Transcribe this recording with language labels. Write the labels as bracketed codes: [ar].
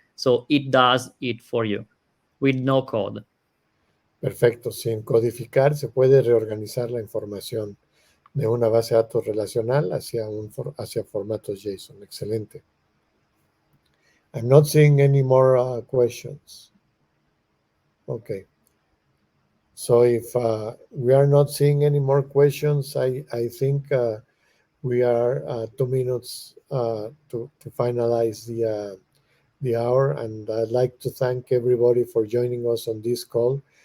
[en] So it does it for you with no code. [es] Perfecto. Sin codificar se puede reorganizar la información de una base de datos relacional hacia formatos JSON. Excelente. [en] I'm not seeing any more questions. Okay. So if we are not seeing any more questions, I think we are 2 minutes to finalize the hour, and I'd like to thank everybody for joining us on this call.